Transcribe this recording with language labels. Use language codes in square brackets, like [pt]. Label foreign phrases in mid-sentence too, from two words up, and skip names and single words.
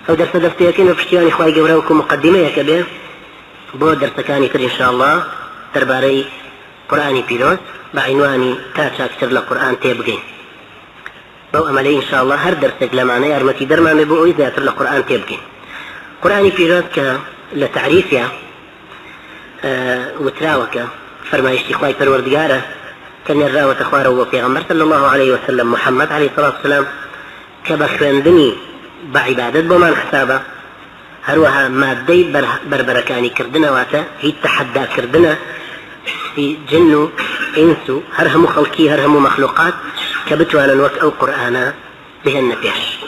[ckb] أو درس دەستەکەین بە پشتیوانی خوای گەورە وەکو مقدمەیەکە بێ بۆ دەرسەکانی تر [ar] ئینشاءالله [ckb] دەربارەی قورئانی پیرۆز بە عنوانی تا چاکتر لە قورئان تێبگەین. بەو ئەمەلەی [ar] ئینشاءالله [ckb] هەر دەرسێک لەمانە یارمەتی دەرمان بێ بۆ ئەوەی زیاتر لە قورئان تێبگەین. قورئانی پیرۆز کە لە تعریفیا وتراوەکە فەرمایشتی خوای پەروەردگارە کە نێراوەتە خوارەوە بۆ پێغەمبەر [ar] صلی الله عليه وسلم [ckb] محەممەد [ar] عليه الصلاة والسلام [ckb] کە بە خوێندنی بە عیبادەت بۆمان حسابە، هەروەها مادەی بربەرەکانی کردنەواتە هیچ تەحەداکردنە في جن و ئینس و هەر هەموو خەڵکی هەر هەموو مەخلوقات کە بتوانن وەک ئەو قورئانە بهێنە پێش.